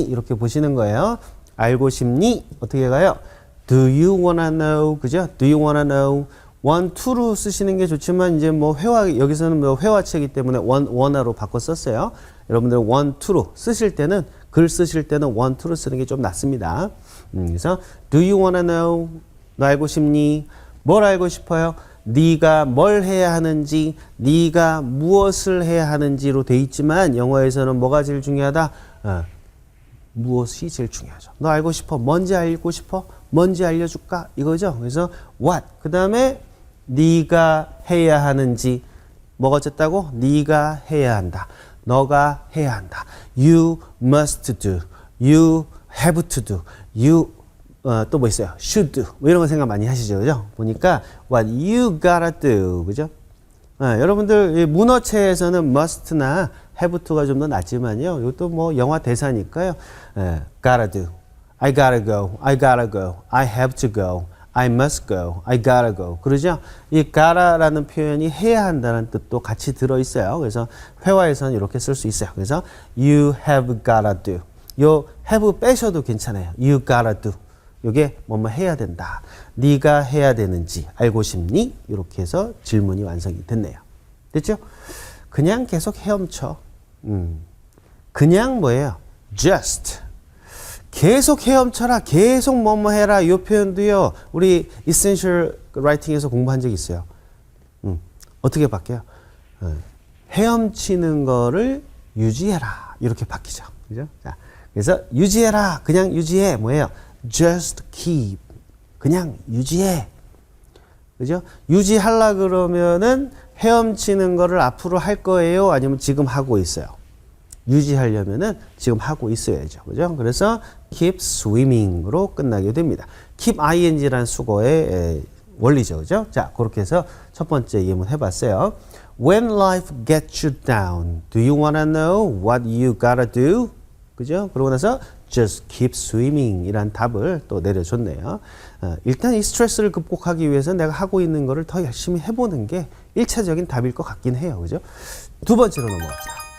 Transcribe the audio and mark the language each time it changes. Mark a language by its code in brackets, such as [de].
[ko] 이렇게 보시는 거예요. 알고 싶니? 어떻게 가요? [en] Do you wanna know? 그죠? Do you wanna know? [ko] want to로 쓰시는 게 좋지만 이제 뭐 여기서는 뭐 회화체이기 때문에 wanna로 바꿔 썼어요. 여러분들 want to로 쓰실 때는 글 쓰실 때는 want to로 쓰는 게 좀 낫습니다. [en] 그래서 do you wanna know? [ko] 너 알고 싶니? 뭘 알고 싶어요? 네가 뭘 해야 하는지, 네가 무엇을 해야 하는지로 돼 있지만 영어에서는 뭐가 제일 중요하다? 무엇이 제일 중요하죠. 너 알고 싶어? 뭔지 알고 싶어? 뭔지 알려줄까? 이거죠. 그래서 what. 그 다음에 네가 해야 하는지 뭐가 어쨌다고? 네가 해야 한다. 너가 해야 한다. [en] You must do. You have to do. You [ko] 또 뭐 있어요? [en] should do. [ko] 뭐 이런 거 생각 많이 하시죠. 그죠? [en] 보니까 what you gotta do. [ko] 그죠? 여러분들 문어체에서는 must나 have to가 좀 더 낫지만요. 이것도 뭐 영화 대사니까요. [en] gotta do. I gotta go. I gotta go. I have to go. I must go. I gotta go. 그러죠? [ko] 이 gotta라는 표현이 해야 한다는 뜻도 같이 들어있어요. 그래서 회화에서는 이렇게 쓸 수 있어요. [en] 그래서 you have gotta do. [ko] 요 have 빼셔도 괜찮아요. [en] You gotta do. [ko] 요게 뭐뭐 해야 된다. 네가 해야 되는지 알고 싶니? 이렇게 해서 질문이 완성이 됐네요. 됐죠? 그냥 계속 헤엄쳐. 그냥 뭐예요? just. 계속 헤엄쳐라. 계속 뭐뭐 해라. 이 표현도요. 우리 Essential Writing에서 공부한 적이 있어요. 어떻게 바뀌어요? 헤엄치는 거를 유지해라. 이렇게 바뀌죠. 그죠? 자, 그래서 유지해라. 그냥 유지해. 뭐예요? [en] Just keep. [ko] 그냥 유지해. 그죠? 유지하려 그러면은 헤엄치는 거를 앞으로 할 거예요? 아니면 지금 하고 있어요? 유지하려면은 지금 하고 있어야죠. 그죠? 그래서 keep swimming으로 끝나게 됩니다. keep ing라는 수거의 원리죠. 그죠? 자, 그렇게 해서 첫 번째 예문 해봤어요. [en] When life gets you down, do you wanna know what you gotta do? [ko] 그죠? 그러고 나서 [en] just keep swimming [ko] 이란 답을 또 내려줬네요. 일단 이 스트레스를 극복하기 위해서 내가 하고 있는 거를 더 열심히 해보는 게 1차적인 답일 것 같긴 해요. 그죠? 두 번째로 넘어갑시다.